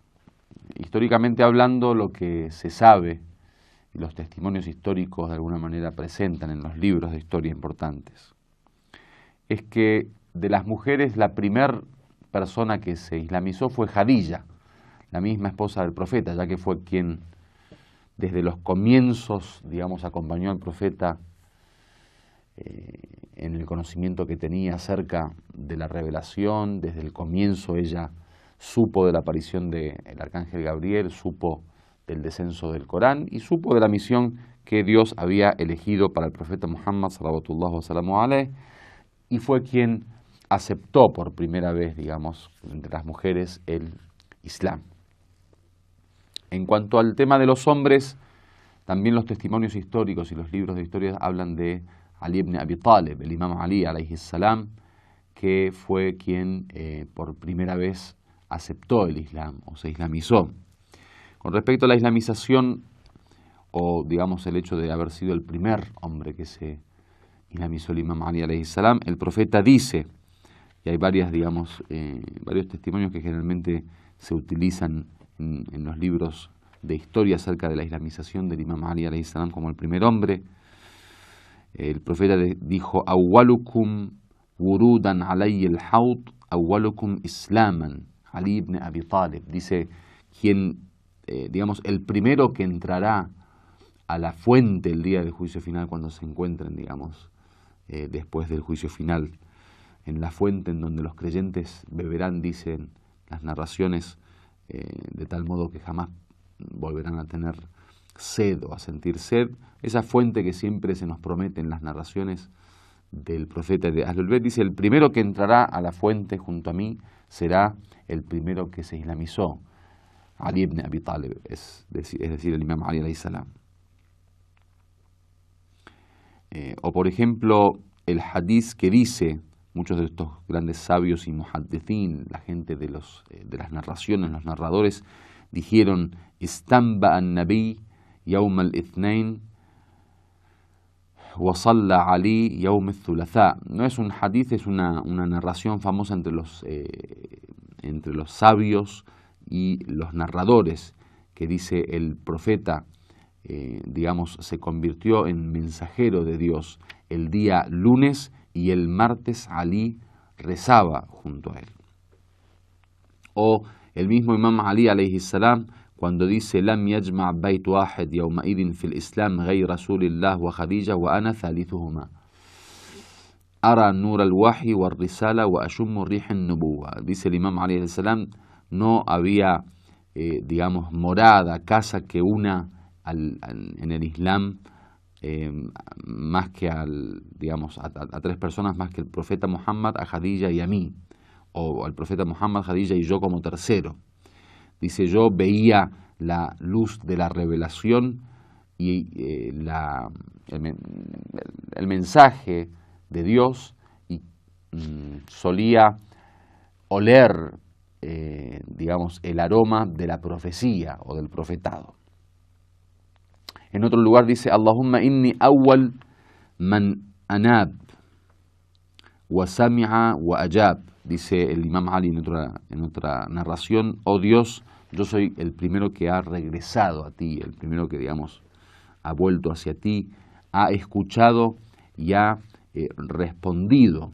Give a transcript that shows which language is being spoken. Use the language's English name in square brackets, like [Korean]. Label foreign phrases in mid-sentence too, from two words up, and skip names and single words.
[Spanish] Históricamente hablando, lo que se sabe y los testimonios históricos de alguna manera presentan en los libros de historia importantes, es que de las mujeres la primera persona que se islamizó fue Jadilla, la misma esposa del profeta, ya que fue quien desde los comienzos, digamos, acompañó al profeta en el conocimiento que tenía acerca de la revelación. Desde el comienzo ella supo de la aparición del arcángel Gabriel, supo del descenso del Corán y supo de la misión que Dios había elegido para el profeta Muhammad, [Arabic] صلوات الله وسلامه عليه, [Spanish] y fue quien aceptó por primera vez, digamos, entre las mujeres el Islam. En cuanto al tema de los hombres, también los testimonios históricos y los libros de historia hablan de Ali ibn Abi Talib, el imam Ali [Arabic] عليه السلام, [Spanish] que fue quien por primera vez aceptó el Islam o se islamizó. Con respecto a la islamización, o digamos el hecho de haber sido el primer hombre que se islamizó el imam Ali [Arabic] عليه السلام, [Spanish] el profeta dice, y hay varios testimonios que generalmente se utilizan en los libros de historia acerca de la islamización del imam Ali [Arabic] عليه السلام [Spanish] como el primer hombre. El profeta dijo: [Arabic] "أولكم ورودا علي الحوض أولكم إسلاما علي بن أبي طالب. [Spanish] Dice, el primero que entrará a la fuente el día del juicio final, cuando se encuentren, después del juicio final, en la fuente en donde los creyentes beberán, dicen las narraciones, de tal modo que jamás volverán a tener sed o a sentir sed. Esa fuente que siempre se nos promete en las narraciones del profeta de Ahlul Bayt, dice: el primero que entrará a la fuente junto a mí será el primero que se islamizó, Ali ibn Abi Talib, es decir, el imam Ali [Arabic] عليه السلام. [Spanish] O por ejemplo, el hadith que dice, muchos de estos grandes sabios y muhaddithin, la gente de las narraciones, los narradores, dijeron: [Arabic] "استنبئ النبي يوم الاثنين وصلى علي يوم الثلاثاء". [Spanish] No es un hadith, es una narración famosa entre los sabios y los narradores, que dice: el profeta, se convirtió en mensajero de Dios el día lunes y el martes Ali rezaba junto a él. O el mismo imam Ali [Arabic] عليه السلام, [Spanish] cuando dice: [Arabic] "لم يجمع بيت واحد يومئذ في الإسلام غير رسول الله وخديجة وأنا ثالثهما. أرى نور الوحي والرسالة وأشم ريح النبوة". [Spanish] Dice el imam Ali [Arabic] عليه السلام, [Spanish] no había, morada, casa que una en el Islam, más que a tres personas más que el profeta Muhammad, a Khadija y a mí, o al profeta Muhammad, Khadija y yo como tercero. Dice: yo veía la luz de la revelación y el mensaje de Dios, y solía oler el aroma de la profecía o del profetado. En otro lugar dice: [Arabic] "اللهم إني أول من أناب وسمع وأجاب". [Spanish] Dice el imam Ali en otra narración: "Oh Dios, yo soy el primero que ha regresado a ti, el primero que, ha vuelto hacia ti, ha escuchado y ha respondido.